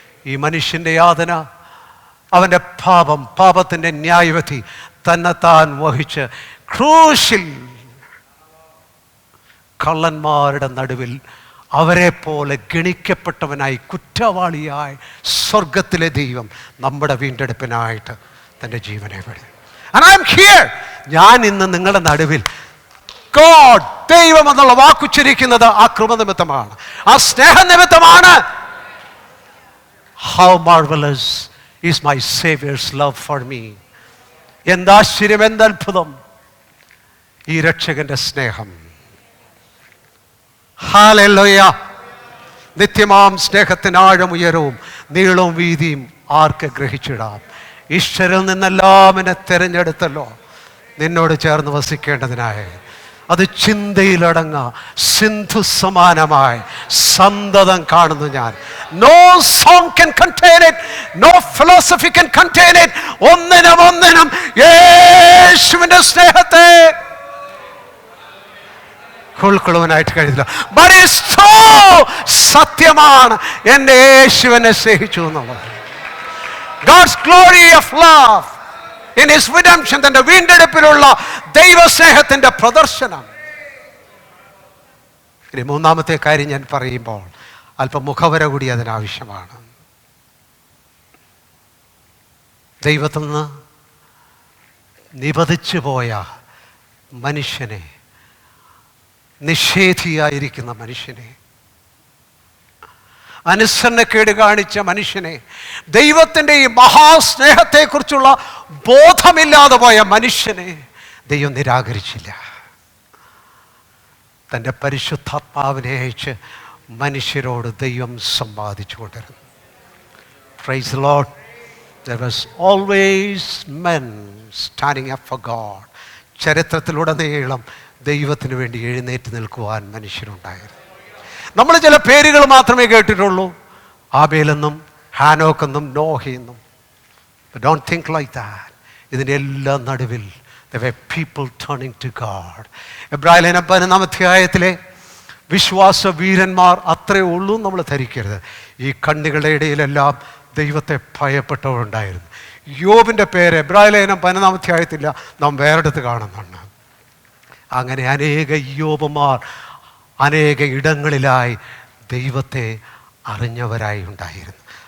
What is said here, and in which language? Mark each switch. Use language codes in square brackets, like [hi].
[ml] ഈ മനുഷ്യൻ്റെ യാതന, അവൻ്റെ പാപത്തിൻ്റെ ന്യായവിധി തന്നെത്താൻ വഹിച്ച് ക്രൂശിൽ കള്ളന്മാരുടെ നടുവിൽ അവരെ പോലെ ഗണിക്കപ്പെട്ടവനായി, കുറ്റവാളിയായി സ്വർഗത്തിലെ ദൈവം നമ്മുടെ വീണ്ടെടുപ്പിനായിട്ട് തൻ്റെ ജീവനെ വിടും. [en] And I'm here. [ml] ഞാൻ ഇന്ന് നിങ്ങളുടെ നടുവിൽ. God, ദൈവം എന്നുള്ള വാക്കുച്ചരിക്കുന്നത് ആ കൃപനിമിത്തമാണ്, ആ സ്നേഹനിമിത്തമാണ്. [en] How marvelous is my Savior's love for me. [ml] എന്താശ്ചര്യം, എന്തത്ഭുതം ഈ രക്ഷകന്റെ സ്നേഹം. ഹല്ലേലൂയ. നിത്യമാം സ്നേഹത്തിന് ആഴം ഉയരവും നീളവും വീതിയും ആർക്ക് ഗ്രഹിച്ചിടാം. ഈശ്വരിൽ നിന്നെല്ലാം എന്നെ തിരഞ്ഞെടുത്തല്ലോ നിന്നോട് ചേർന്ന് വസിക്കേണ്ടതിനായി. അത് ചിന്തയിലടങ്ങ സിന്ധു സമാനമായി സന്തതം കാണുന്നു ഞാൻ. [en] No song can contain it, no philosophy can contain it. [ml] ഒന്നിനും യേശുവിന്റെ സ്നേഹത്തെ ഉൾക്കൊള്ളുവാനായിട്ട് കഴിയില്ല. [en] But it's true, [ml] സത്യമാണ്, എൻ്റെ യേശുവിനെ സ്നേഹിച്ചു എന്നുള്ളത്. [en] God's glory of love in his redemption, [ml] തന്റെ വീണ്ടെടുപ്പിലുള്ള ദൈവസ്നേഹത്തിന്റെ പ്രദർശനം. ഇനി മൂന്നാമത്തെ കാര്യം ഞാൻ പറയുമ്പോൾ അല്പം മുഖവര കൂടി അതിനാവശ്യമാണ്. ദൈവത്തിൽ നിന്ന് നിബന്ധിച്ചു പോയ മനുഷ്യനെ, നിഷേധിയായിരിക്കുന്ന മനുഷ്യനെ, അനുസരണക്കേട് കാണിച്ച മനുഷ്യനെ, ദൈവത്തിൻ്റെ ഈ മഹാസ്നേഹത്തെക്കുറിച്ചുള്ള ബോധമില്ലാതെ പോയ മനുഷ്യനെ ദൈവം നിരാകരിച്ചില്ല. തൻ്റെ പരിശുദ്ധാത്മാവിനെ അയച്ച് മനുഷ്യരോട് ദൈവം സംവാദിച്ചു കൊണ്ടിരുന്നു. [en] Praise the Lord. There was always men standing up for God. [ml] ചരിത്രത്തിലുടനീളം ദൈവത്തിന് വേണ്ടി എഴുന്നേറ്റ് നിൽക്കുവാൻ മനുഷ്യരുണ്ടായിരുന്നു. നമ്മൾ ചില പേരുകൾ മാത്രമേ കേട്ടിട്ടുള്ളൂ, ആബേലെന്നും ഹാനോക്കെന്നും നോഹയെന്നും. [en] Don't think like that. [ml] ഇതിൻ്റെ എല്ലാ നടുവിൽ [en] there were people turning to God. [ml] എബ്രായലേഖനം 11-ാം അധ്യായത്തിലെ വിശ്വാസ വീരന്മാർ അത്രയേ ഉള്ളൂ നമ്മൾ ധരിക്കരുത്. ഈ കണ്ണികളുടെ ഇടയിലെല്ലാം ദൈവത്തെ ഭയപ്പെട്ടവരുണ്ടായിരുന്നു. യോബിൻ്റെ പേര് എബ്രായലേഖനം 11-ാം അധ്യായത്തില്ല, നാം വേറെടുത്ത് കാണുന്നുണ്ട്. അങ്ങനെ അനേക യോബുമാർ അനേക ഇടങ്ങളിലായി ദൈവത്തെ അറിഞ്ഞവരായി ഉണ്ടായിരുന്നു.